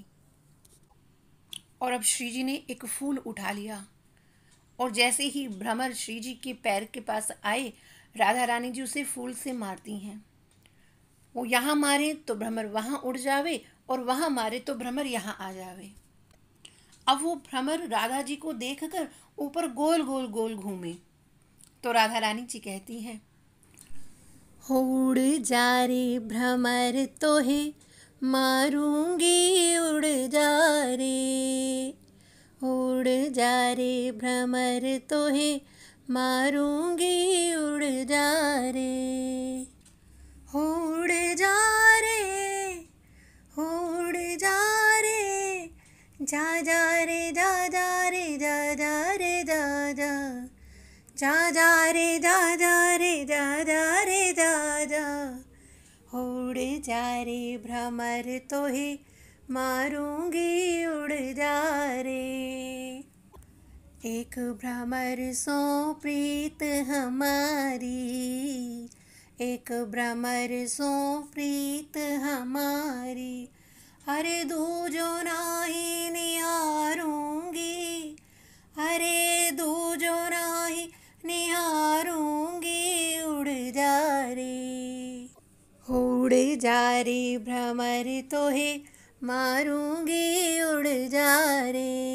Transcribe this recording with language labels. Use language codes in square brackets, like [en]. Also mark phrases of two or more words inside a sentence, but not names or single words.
[hi] और अब श्री जी ने एक फूल उठा लिया और जैसे ही भ्रमर श्री जी के पैर के पास आए, राधा रानी जी उसे फूल से मारती हैं। वो यहाँ मारे तो भ्रमर वहाँ उड़ जावे और वहाँ मारे तो भ्रमर यहाँ आ जावे। अब वो भ्रमर राधा जी को देखकर ऊपर गोल गोल गोल घूमे तो राधा रानी जी कहती हैं, [bra] उड़ जा रे भ्रमर तोहे मारूंगी, उड़ जा रे, उड़ जा रे भ्रमर तोहे मारूंगी, उड़ जा रे, उड़ जा रे, उड़ जा रे, जा जा रे, जा जा रे, जा जा रे, जा जा, जा जा रे, जा जा रे, जा जा रे, जा जा, उड़ जा रे भ्रमर तोहे मारूंगी, उड़ जा रे। एक भ्रमर सो प्रीत हमारी, एक भ्रमर सो प्रीत हमारी, अरे दूजो नाही निहारूंगी, अरे दूजो नाही निहारूंगी, उड़ जा रे, उड़ जा रे भ्रमर तोहे मारूंगी, उड़ जा रे,